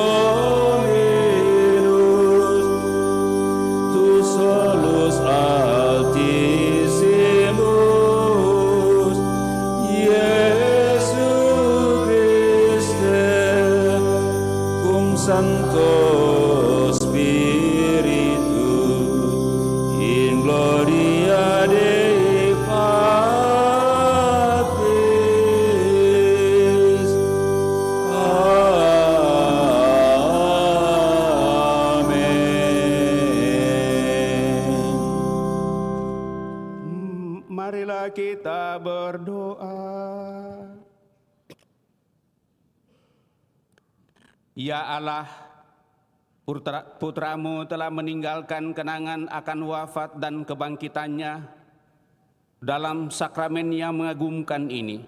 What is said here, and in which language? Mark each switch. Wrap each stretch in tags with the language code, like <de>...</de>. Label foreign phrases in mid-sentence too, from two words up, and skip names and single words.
<la>Dominus, tu solus altissimus, Iesu Christe, cum Sancto Spiritu, in gloria Dei Patris. Amen.</la> <id>Marilah kita berdoa. Ya Allah, Putramu telah meninggalkan kenangan akan wafat dan kebangkitannya dalam sakramen yang mengagumkan ini.</id>